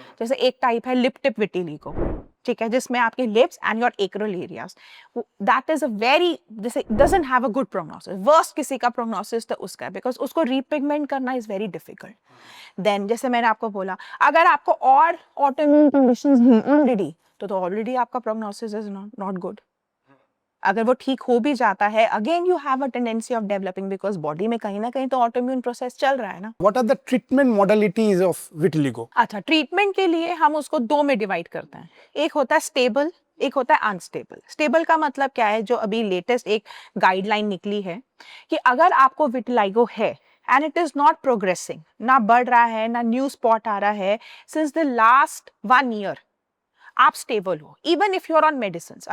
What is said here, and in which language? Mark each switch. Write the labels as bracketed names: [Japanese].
[Hindi] जैसे एक टाइप है लिप टिप विटिलिगो, ठीक है, जिसमें आपके lips and your एक्रोल areas, that is a very, जैसे [English] doesn't have a good prognosis, [Hindi] worst किसी का प्रोग्नोसिस तो उसका है, बिकॉज उसको रीपिगमेंट करना [English] Is very difficult. [Hindi] देन जैसे मैंने आपको बोला, अगर आपको और ऑटोइम्यून कंडीशंस हैं ऑलरेडी, तो ऑलरेडी आपका प्रोग्नोसिस [English] Is not good. [Hindi] अगर वो ठीक हो भी जाता है, [English] again you have a tendency of developing, [Hindi] because body में कहीं ना कहीं तो ऑटोइम्यून प्रोसेस चल रहा है ना। [English] What are the treatment modalities of vitiligo? [Hindi] अच्छा, ट्रीटमेंट के लिए हम उसको दो में डिवाइड करते हैं, एक होता है स्टेबल, एक होता है अनस्टेबल। स्टेबल का मतलब क्या है, जो अभी लेटेस्ट एक गाइडलाइन निकली है कि अगर आपको विटिलाइगो है [English] and it is not progressing, [Hindi] ना बढ़ रहा है ना न्यू स्पॉट आ रहा है, [English] since the last 1 year [Hindi] आप स्टेबल हो, [English] Even if you are on medicine.